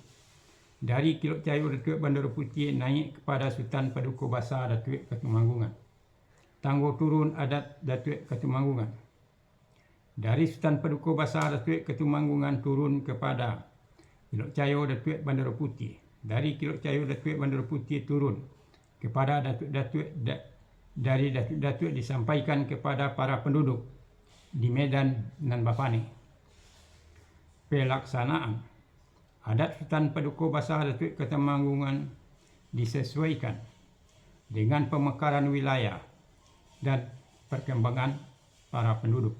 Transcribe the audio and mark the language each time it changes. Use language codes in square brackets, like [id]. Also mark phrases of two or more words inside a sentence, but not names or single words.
[ms] Dari Kilok Cayo Datuk Bandar Putih naik kepada Sultan Paduka Bahasa Datuk Katumanggungan. Tanggo turun adat Datuk Katumanggungan. Dari Sultan Paduka Bahasa Datuk Katumanggungan turun kepada Kilok Cayo Datuk Bandar Putih. Dari Kilok Cayo Datuk Bandar Putih turun kepada Datuk-Datuk, dari Datuk-Datuk disampaikan kepada para penduduk di Medan dan Bapane. Pelaksanaan adat Sultan Paduka Bahasa Datuk Katumanggungan disesuaikan dengan pemekaran wilayah dan perkembangan para penduduk.